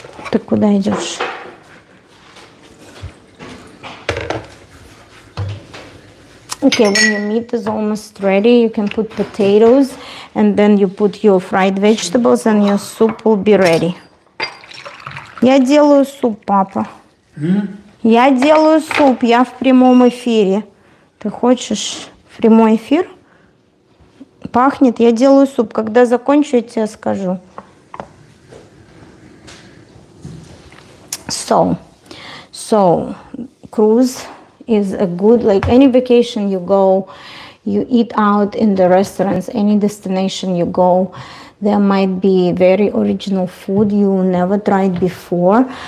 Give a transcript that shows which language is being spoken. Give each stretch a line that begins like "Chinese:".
Russian: Ты куда идешь?
English: Okay, when your meat is almost ready, you can put potatoes, and then you put your fried vegetables, and your soup will be ready.
Russian: Я делаю суп, папа. Я делаю суп, я в прямом эфире. Ты хочешь прямой эфир? Пахнет, я делаю суп. Когда закончу, я тебе скажу.
English: So cruise is a good, like any vacation you go, you eat out in the restaurants, any destination you go, there might be very original food you never tried before.